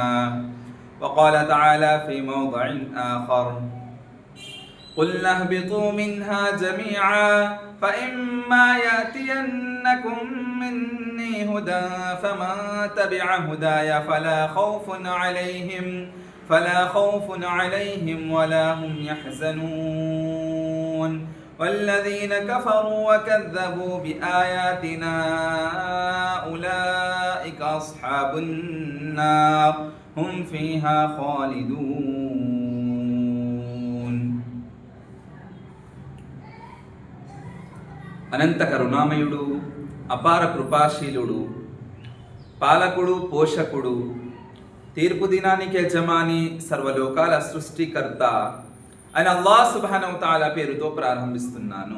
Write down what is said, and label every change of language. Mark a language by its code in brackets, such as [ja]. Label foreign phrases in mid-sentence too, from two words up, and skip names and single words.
[ar] وقال تعالى في موضع آخر: قلنا اهبطوا منها جميعا فإما يأتينكم مني هدى فمن تبع هداي فلا خوف عليهم ولا هم يحزنون. والذين كفروا وكذبوا بآياتنا أولئك أصحاب النار هم فيها خالدون. [te] అనంత కరుణామయుడు, అపార కృపాశీలుడు, పాలకుడు, పోషకుడు, తీర్పు దినానికి యజమాని, సర్వలోకాల సృష్టికర్త అని అల్లాహ్ సుబ్హానహు వ తఆలా పేరుతో ప్రారంభిస్తున్నాను.